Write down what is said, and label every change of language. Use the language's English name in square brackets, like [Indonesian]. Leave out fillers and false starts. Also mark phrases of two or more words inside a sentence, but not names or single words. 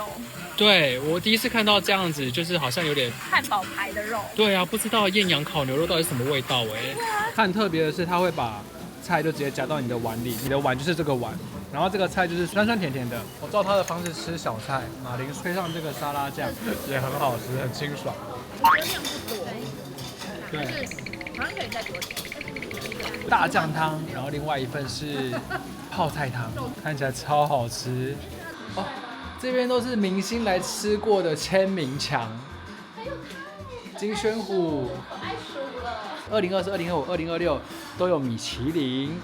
[Chinese] 對，我第一次看到這樣子，就是好像有點漢堡排的肉。對啊，不知道豔陽烤牛肉到底是什麼味道哎。它很特別的是，它會把菜就直接夾到你的碗裡，你的碗就是這個碗。然後這個菜就是酸酸甜甜的，我照它的方式吃小菜，馬鈴配上這個沙拉醬也很好吃，很清爽。我覺得量不多，對，好像可以再多點。大醬湯，然後另外一份是泡菜湯，看起來超好吃。哦，這邊都是明星來吃過的簽名牆。金宣虎。2024、2025、2026都有米其林。